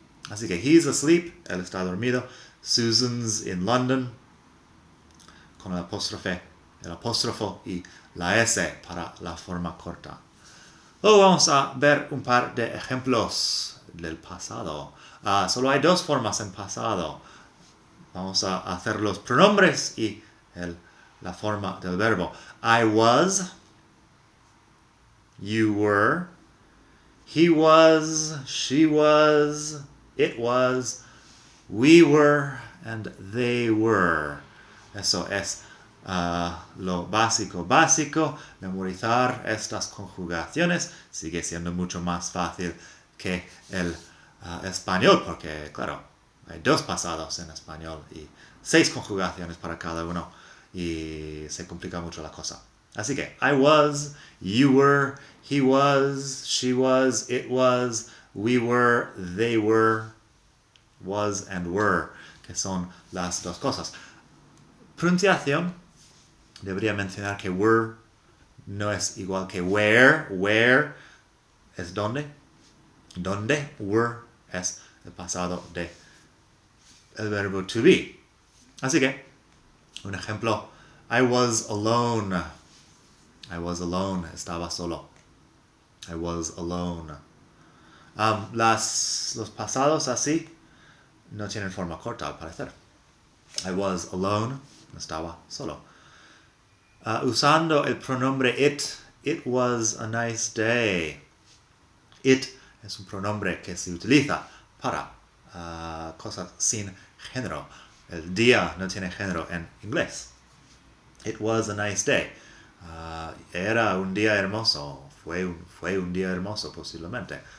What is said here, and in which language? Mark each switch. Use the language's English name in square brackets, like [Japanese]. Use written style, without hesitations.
[Spanish] Así que [English] he's asleep, [Spanish] él está dormido. [English] Susan's in London, [Spanish] con el apóstrofo y la S para la forma corta. Luego vamos a ver un par de ejemplos del pasado. Solo hay dos formas en pasado. Vamos a hacer los pronombres y la forma del verbo. [English] I was, you were, he was, she was, it was, we were, and they were. [Spanish] Eso es lo básico. Memorizar estas conjugaciones sigue siendo mucho más fácil que el español, porque claro, hay dos pasados en español y 6 conjugaciones para cada uno y se complica mucho la cosa. Así que [English] I was, you were, he was, she was, it was, we were, they were, was and were, [Spanish] que son las dos cosas. Pronunciación, debería mencionar que were no es igual que where. Where es donde. Donde. Were es el pasado de el verbo to be. Así que, un ejemplo. [English] I was alone. I was alone. [Spanish] Estaba solo. [English] I was alone. [Spanish] Los pasados así no tienen forma corta al parecer. [English] I was alone. [Spanish] Estaba solo. Usando el pronombre [English] it was a nice day. [Spanish] It es un pronombre que se utiliza para cosas sin género. El día no tiene género en inglés. [English] It was a nice day. [Spanish] Era un día hermoso. Fue un día hermoso posiblemente.